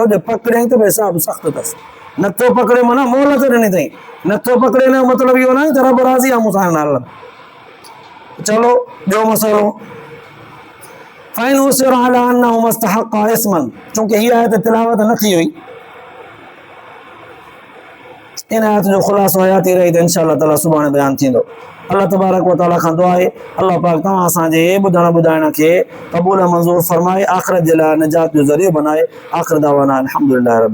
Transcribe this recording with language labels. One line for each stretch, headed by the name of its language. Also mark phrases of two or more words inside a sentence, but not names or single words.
Sindhi: जे पकड़ियईं त भई हिसाब सख़्तु अथसि, नथो पकड़े माना मोहलत ॾिनी अथई, नथो पकड़े न मतिलबु इहो न आहे त रब राज़ी आहे मूंसां हिन हाल। चलो ॿियो मसइलो,
Arabic: فإن عثر على أنه مستحق إثما,
Sindhi: चूंकि हीअ आयत तिलावत न थी हुई, इन आयत जो ख़ुलासो हयाती रही त
Arabic: إن شاء الله تعالى
Sindhi: सुभाणे बयानु थींदो।
Arabic: الله تبارك وتعالى
Sindhi: खां दुआ आहे अल्लाह पाक तव्हां असांजे ॿुधण ॿुधाइण खे क़बूल मंज़ूर फरमाए, आख़िरत जे लाइ निजात जो ज़रियो बनाए।
Arabic: آخر دعوانا الحمد لله رب